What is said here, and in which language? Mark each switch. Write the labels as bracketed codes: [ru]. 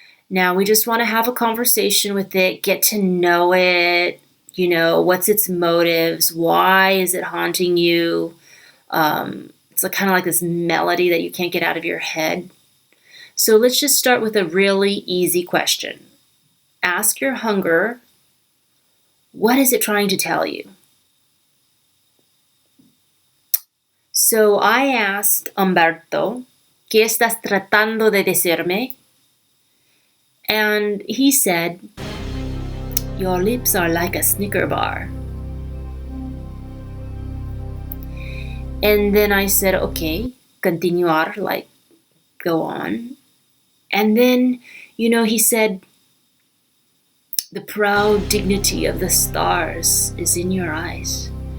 [en] Now we just want to have a conversation with it, get to know it, what's its motives, why is it haunting you? It's kind of like this melody that you can't get out of your head. So let's just start with a really easy question. Ask your hunger, what is it trying to tell you? So I asked Humberto, [es] ¿Qué estás tratando de decirme? [en] And he said, your lips are like a Snicker bar. And then I said, okay, [es] continuar, [en] go on. And then, he said, the proud dignity of the stars is in your eyes.